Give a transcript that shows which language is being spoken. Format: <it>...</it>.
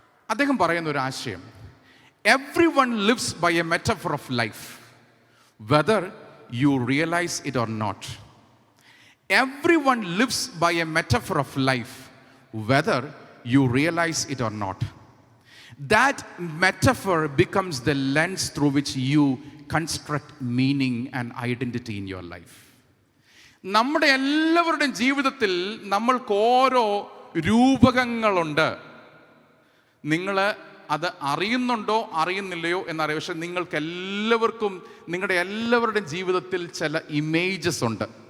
<ml>അദ്ദേഹം പറയുന്ന ഒരു ആശയം,</ml> <en>Every one lives by a metaphor of life, whether you realise it or not. Every one lives by a metaphor of life, whether you realise it or not. That metaphor becomes the lens through which you construct meaning and identity in your life.</en> <ml>നമ്മുടെ എല്ലാവരുടെയും ജീവിതത്തിൽ നമ്മൾക്ക് ഓരോ രൂപകങ്ങളുണ്ട്. നിങ്ങൾ അത് അറിയുന്നുണ്ടോ അറിയുന്നില്ലയോ എന്നറിയാം. പക്ഷെ നിങ്ങൾക്ക് എല്ലാവർക്കും നിങ്ങളുടെ എല്ലാവരുടെയും ജീവിതത്തിൽ ചില ഇമേജസ് ഉണ്ട്.</ml>